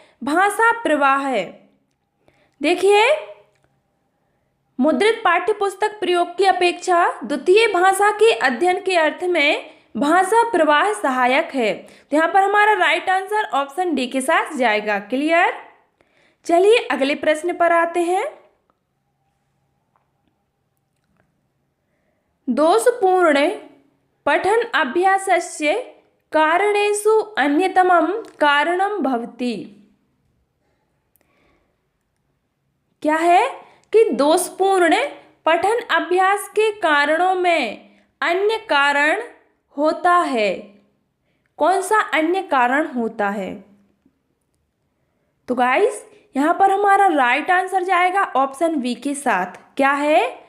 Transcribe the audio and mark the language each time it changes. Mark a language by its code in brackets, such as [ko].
[hi] भाषा प्रवाह है। देखिए, मुद्रित पाठ्य पुस्तक प्रयोग की अपेक्षा द्वितीय भाषा के अध्ययन के अर्थ में भाषा प्रवाह सहायक है। तो यहाँ पर हमारा राइट आंसर ऑप्शन डी के साथ जाएगा। क्लियर? चलिए अगले प्रश्न पर आते हैं। [sa] दोषपूर्ण पठन अभ्यासस्य कारणेषु अन्यतमं कारणं भवति। [hi] क्या है कि दोषपूर्ण पठन अभ्यास के कारणों में अन्य कारण होता है। कौन सा अन्य कारण होता है? तो गाइस, यहाँ पर हमारा राइट आंसर जाएगा ऑप्शन बी के साथ। क्या है?